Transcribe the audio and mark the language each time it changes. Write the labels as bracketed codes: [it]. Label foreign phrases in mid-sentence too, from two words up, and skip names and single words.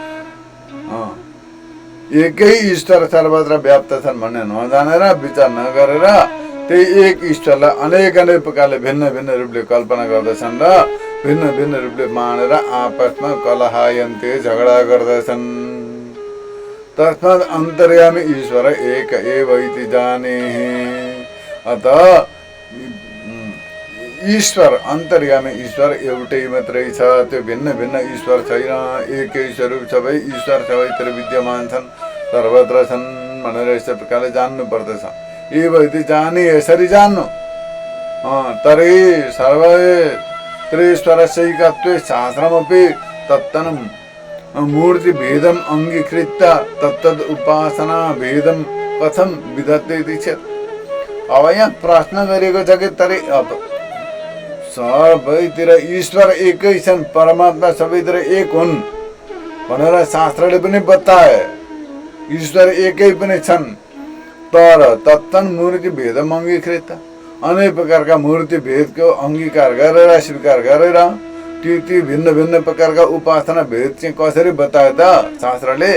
[ne] एकै ईश्वर सर्वत्र व्याप्त छन् भन्ने नजानेर विचार नगरेर त्यही एक ईश्वरलाई अनेक अनेक प्रकारले भिन्न भिन्न रूपले कल्पना गर्दछन् र भिन्न भिन्न रूपले मानेर आपसमा कलहायन्ते झगडा गर्दछन्। [sa] तस्मात् अन्तर्यामी ईश्वर एक एव इति जाने। [ne] अतः ईश्वर अन्तर्यामी ईश्वर एउटै मात्रै छ, त्यो भिन्न भिन्न ईश्वर छैन। एकै स्वरूप सबै ईश्वर सबैतिर विद्यमान छन्, सर्वत्र छन् भनेर यस्तो प्रकारले जान्नु पर्दछ। [sa] एव इति जाने, [ne] यसरी जान्नु। [sa] तर्हि सर्वत्रेश्वरस्यैकत्वे शास्त्रमपि तत्तनं मूर्ति भेदम अङ्गीकृत्य तत्तद् उपासना भेदम कथं विधत्ते इति चेत्। [ne] अब यहाँ प्रश्न गरिएको छ कि तर्हि सबैतिर ईश्वर एकै छन्, परमात्मा सबैतिर एक हुन् भनेर शास्त्रले पनि बताए। ईश्वर एकै पनि छन्, तर [sa] तत्तन मूर्ति भेदम अङ्गीकृत, [ne] अनेक प्रकारका मूर्ति भेदको अङ्गीकार गरेर स्वीकार गरेर ती भिन्न भिन्न प्रकारका उपासना भेद चाहिँ कसरी बताए त शास्त्रले?